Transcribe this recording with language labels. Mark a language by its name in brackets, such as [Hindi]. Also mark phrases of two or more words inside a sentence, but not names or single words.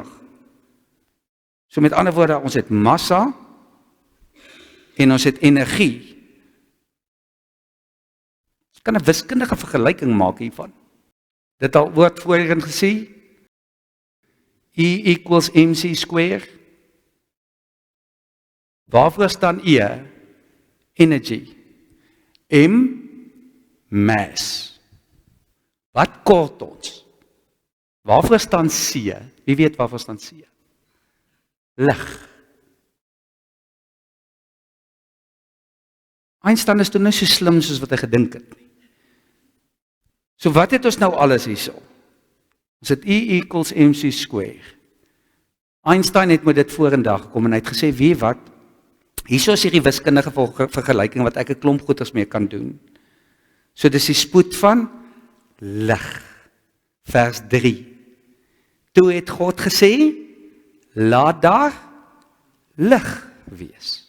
[Afrikaans] So met ander woorde, ons het massa en ons het energie. Ons kan 'n wiskundige vergelyking maak hiervan. Dit al word voorheen gesê, [English] E equals mc square. [Afrikaans] Waarvoor staan E? [English] Energy. M, mass. [Afrikaans] Wat kort ons? Waarvoor staan C? Wie weet waarvoor staan C? Lig. Einstein is toe nou so slim soos wat hy gedink het nie. So wat het ons nou alles hierso? Ons het [English] E equals mc square. [Afrikaans] Einstein het met dit vorendag gekom en hy het gesê, weet wat? Hierso is hierdie wiskundige vergelyking wat ek 'n klomp goeders mee kan doen. So dis die spoed van lig. Vers 3. Toe het God gesê, laat daar lig wees.